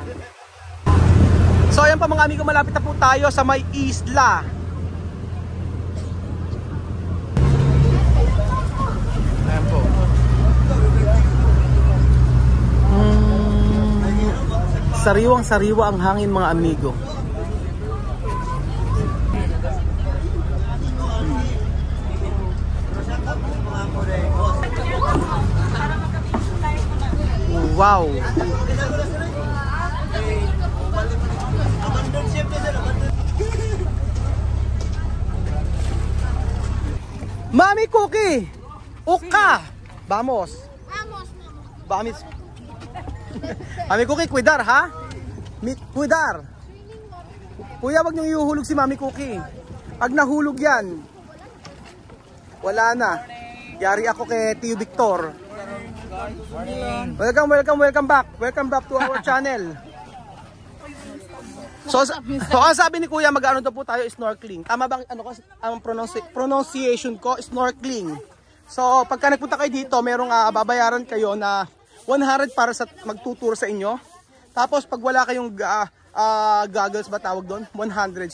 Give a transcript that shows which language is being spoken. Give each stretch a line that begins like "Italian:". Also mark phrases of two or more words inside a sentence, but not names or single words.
Filipino: So ayan pa mga amigo, malapit na po tayo sa may isla. Ayan po. Sariwang-sariwa ang hangin mga amigo. Wow. Mami Cookie, uka.
Spanish: Vamos. Vamos. Mami Cookie, cuidar ha? Cuidar.
Filipino: Kuya, wag niyong ihuhulog si Mami Cookie. Pag nahulog yan, wala na. Yari ako kay Tio Victor.
English: Welcome back. Welcome back to our channel.
Filipino: So ang sabi ni Kuya, mag-ano daw po tayo, snorkeling. Tama bang ang pronunciation ko, snorkeling. So pagka nagpunta kayo dito, merong babayaran kayo na 100 para sa magtuturo sa inyo. Tapos pag wala kayong goggles ba tawag doon, 100.